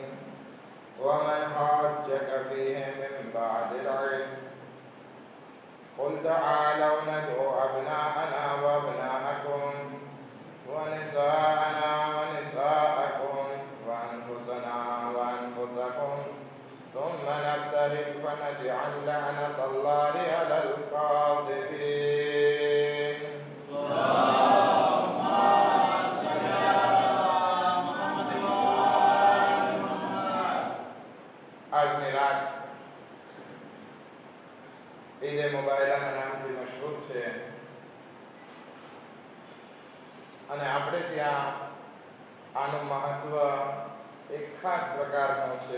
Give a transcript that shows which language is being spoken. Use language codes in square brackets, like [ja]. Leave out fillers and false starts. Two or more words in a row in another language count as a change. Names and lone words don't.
[ar] ومن حاجك فيه من بعد العلم قل تعالوا ندعو أبناءنا وأبناءكم ونساءنا ونساءكم وأنفسنا وأنفسكم ثم نبتهل فنجعل لعنة الله على الكاذبين. [gu] આજની રાત ઈદે મુબારકના નામથી મશહૂર છે અને આપણે ત્યાં આનું મહત્વ એક ખાસ પ્રકારનું છે.